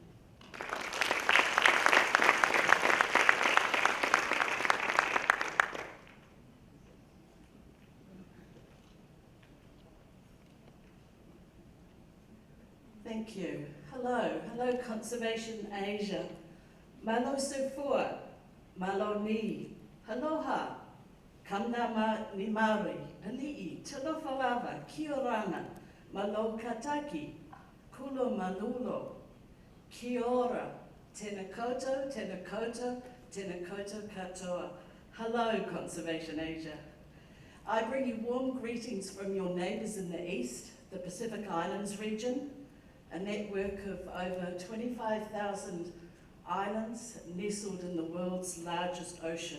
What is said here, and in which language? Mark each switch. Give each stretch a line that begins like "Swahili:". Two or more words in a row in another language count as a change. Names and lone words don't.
English: Thank you. Hello Conservation Asia. Malo sefua, malo ni, aloha, kamna ni mari, ali'i, talofalava, kiorana, malo kataki, kulo malulo, kiora,
Māori: tena koto, tena koto, tena koto katoa.
English: Hello Conservation Asia. I bring you warm greetings from your neighbours in the east, the Pacific Islands region, a network of over 25,000 islands nestled in the world's largest ocean.